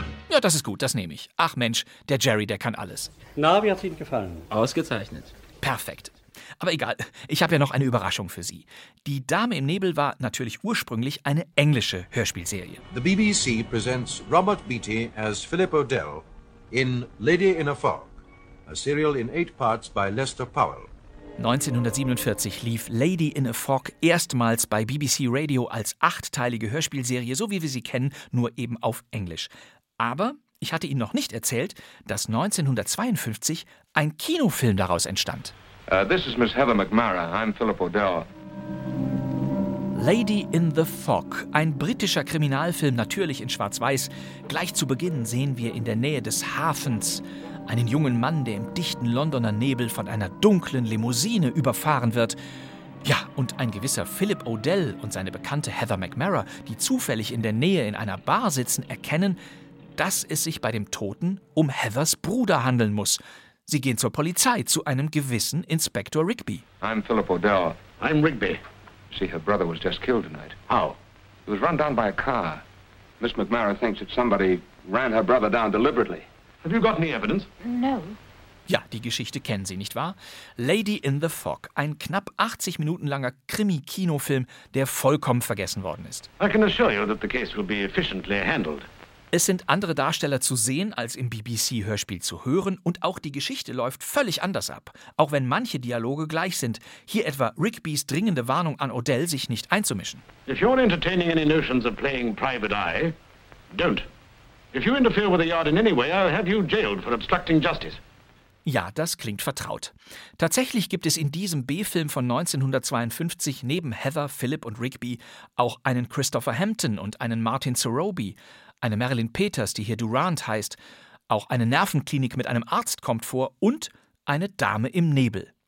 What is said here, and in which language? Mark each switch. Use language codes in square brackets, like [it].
[de] Ja, das ist gut, das nehme ich. Ach Mensch, der Jerry, der kann alles. Na, wie hat's Ihnen gefallen? Ausgezeichnet. Perfekt. Aber egal, ich habe ja noch eine Überraschung für Sie. Die Dame im Nebel war natürlich ursprünglich eine englische Hörspielserie. [en] The BBC presents Robert Beatty as Philip O'Dell in Lady in a Fog, a serial in 8 parts by Lester Powell. [de] 1947 lief Lady in a Fog erstmals bei BBC Radio als 8-teilige Hörspielserie, so wie wir sie kennen, nur eben auf Englisch. Aber ich hatte Ihnen noch nicht erzählt, dass 1952 ein Kinofilm daraus entstand. [en] This is Miss Heather McMara. I'm Philip O'Dell. [de] Lady in the Fog, ein britischer Kriminalfilm, natürlich in Schwarz-Weiß. Gleich zu Beginn sehen wir in der Nähe des Hafens einen jungen Mann, der im dichten Londoner Nebel von einer dunklen Limousine überfahren wird. Ja, und ein gewisser Philip O'Dell und seine Bekannte Heather McMara, die zufällig in der Nähe in einer Bar sitzen, erkennen, dass es sich bei dem Toten um Heathers Bruder handeln muss. Sie gehen zur Polizei, zu einem gewissen Inspektor Rigby. [en] I'm Philip O'Dell. I'm Rigby. See, her brother was just killed tonight. How? He was run down by a car. Miss McMara thinks that somebody ran her brother down deliberately. Have you got any evidence? No. [de] Ja, die Geschichte kennen Sie, nicht wahr? Lady in the Fog, ein knapp 80 Minuten langer Krimi-Kinofilm, der vollkommen vergessen worden ist. [en] I can assure you that the case will be efficiently handled. [de] Es sind andere Darsteller zu sehen, als im BBC-Hörspiel zu hören, und auch die Geschichte läuft völlig anders ab. Auch wenn manche Dialoge gleich sind, hier etwa Rigbys dringende Warnung an Odell, sich nicht einzumischen. [en] If you're entertaining any notions of playing private eye, don't. If you interfere with the yard in any way, I'll have you jailed for obstructing justice. [de] Ja, das klingt vertraut. Tatsächlich gibt es in diesem B-Film von 1952 neben Heather, Philip und Rigby auch einen Christopher Hampton und einen Martin Sorobi, eine Marilyn Peters, die hier Durant heißt, auch eine Nervenklinik mit einem Arzt kommt vor und eine Dame im Nebel.